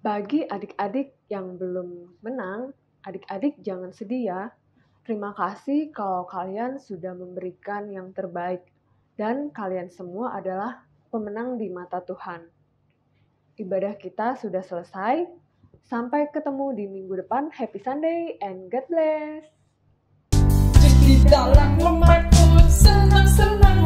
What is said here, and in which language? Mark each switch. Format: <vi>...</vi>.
<id>Bagi adik-adik yang belum menang, adik-adik jangan sedih ya. Terima kasih kalau kalian sudah memberikan yang terbaik. Dan kalian semua adalah pemenang di mata Tuhan. Ibadah kita sudah selesai. Sampai ketemu di minggu depan.</id> <en>Happy Sunday and God bless.</en> <id>Di dalam rumahku senang-senang.</id>